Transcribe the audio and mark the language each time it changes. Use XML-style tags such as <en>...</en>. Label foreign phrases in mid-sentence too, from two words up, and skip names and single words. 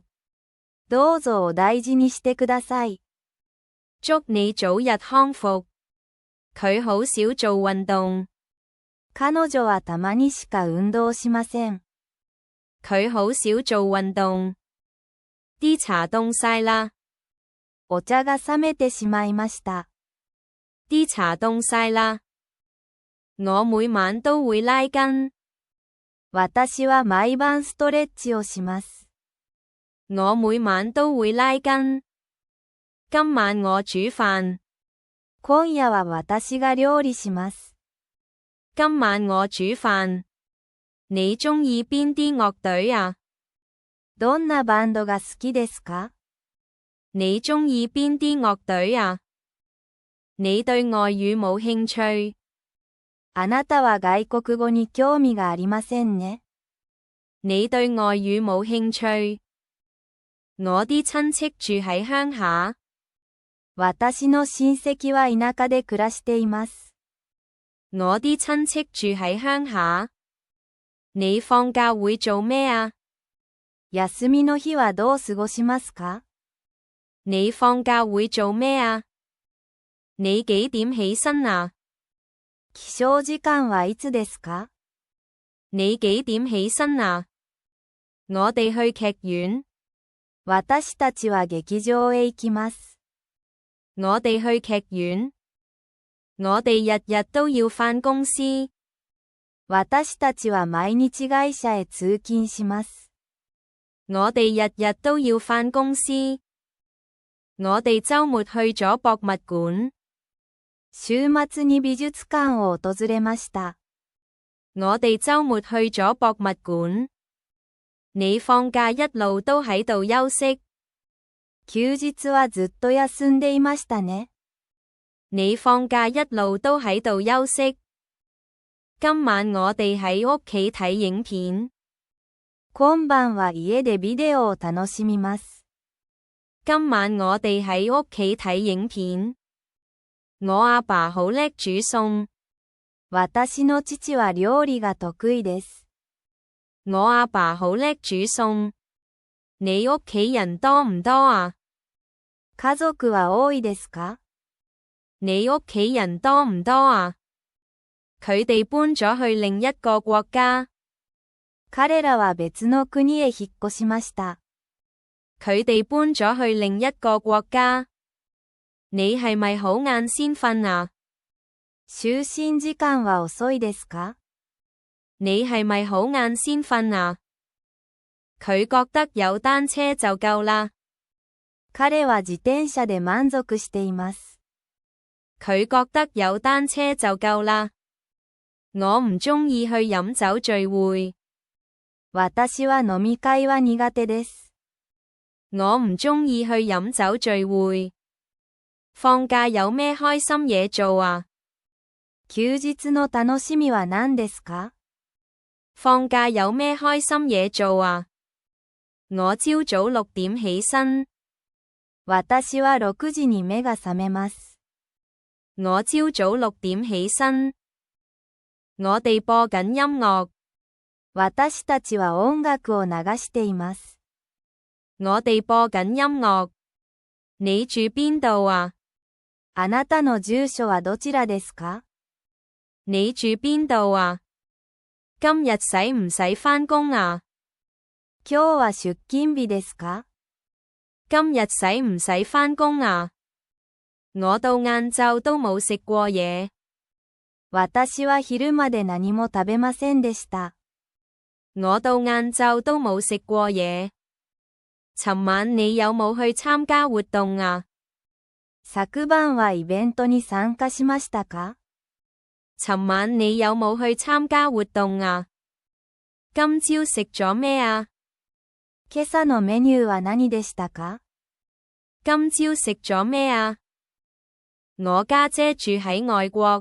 <ja>どうぞお大事にしてください。</ja> <yue>祝你早日康復。佢好少做運動。</yue> <ja>彼女はたまにしか運動しません。</ja> <yue>佢好少做運動。啲茶凍晒啦。</yue> <ja>お茶が冷めてしまいました。</ja> <yue>啲茶凍晒啦。我每晚都會拉筋。</yue> <ja>私は毎晩ストレッチをします。</ja> <yue>我每晚都會拉筋。今晚我煮飯。</yue> <ja>今夜は私が料理します。</ja> <yue>今晚我煮飯。你鍾意邊啲樂隊啊？</yue> <ja>どんなバンドが好きですか？</ja> <yue>你鍾意邊啲樂隊啊？你對外語冇興趣。</yue> <ja>あなたは外国語に興味がありませんね。</ja> <yue>你對外語冇興趣。我啲親戚住喺鄉下。</yue> <ja>私の親戚は田舎で暮らしています。</ja> <yue>我啲親戚住喺鄉下。你放假會做咩啊？</yue> <ja>休みの日はどう過ごしますか？</ja> <yue>你放假會做咩啊？你幾點起身啊？</yue> <ja>起床時間はいつですか？</ja> <yue>你幾點起身啊？我哋去劇院。</yue> <ja>私たちは劇場へ行きます。</ja> <yue>我哋去劇院。我哋日日都要返公司。</yue> <ja>私たちは毎日会社へ通勤します。</ja> <yue>我哋日日都要返公司。我哋週末去咗博物館。</yue> <ja>週末に美術館を訪れました。</ja> <yue>我哋週末去咗博物館。你放假一路都喺度休息。</yue> <ja>休日はずっと休んでいましたね。</ja> <yue>你放假一路都喺度休息。今晚我哋喺屋企睇影片。</yue> <ja>今晩は家でビデオを楽しみます。</ja> <yue>今晚我哋喺屋企睇影片。我阿爸好叻煮餸。</yue> <ja>私の父は料理が得意です。</ja> <yue>我阿爸好叻煮餸。你屋企人多唔多啊？</yue> <ja>家族は多いですか？</ja> <yue>你屋企人多唔多啊？佢哋搬咗去另一個國家。</yue> <ja>彼らは別の国へ引っ越しました。</ja> <yue>佢哋搬咗去另一個國家。你係咪好晏先瞓啊？</yue> <ja>就寝時間は遅いですか？</ja> <yue>你係咪好晏先瞓啊？佢覺得有單車就夠啦。</yue> <ja>彼は自転車で満足しています。</ja> <yue>佢覺得有單車就夠啦。我唔鍾意去飲酒聚會。</yue> <ja>私は飲み會は苦手です。</ja> <yue>我唔鍾意去飲酒聚會。放假有咩開心嘢做啊？</yue> <ja>休日の楽しみは何ですか？</ja> <yue>放假有咩開心嘢做啊？我朝早6點起身。</yue> <ja>私は6時に目が覚めます。</ja> <yue>我朝早6點起身。我哋播緊音樂。</yue> <ja>私たちは音楽を流しています。</ja> <yue>我哋播緊音樂。你住邊度啊？</yue> <ja>あなたの住所はどちらですか？</ja> <yue>你住邊度啊？今日使唔使返工啊？</yue> <ja>今日は出勤日ですか？</ja> <yue>今日使唔使返工啊？我到晏晝都冇食過嘢。</yue> <ja>私は昼まで何も食べませんでした。</ja> <yue>我到晏晝都冇食過嘢。尋晚你有冇去參加活動啊？</yue> <ja>昨晩はイベントに參加しましたか？</ja> <yue>尋晚你有冇去參加活動啊？今朝食咗咩啊？</yue> <ja>今朝のメニューは何でしたか？</ja> <yue>今朝食咗咩啊？我家姐住喺外國。</yue>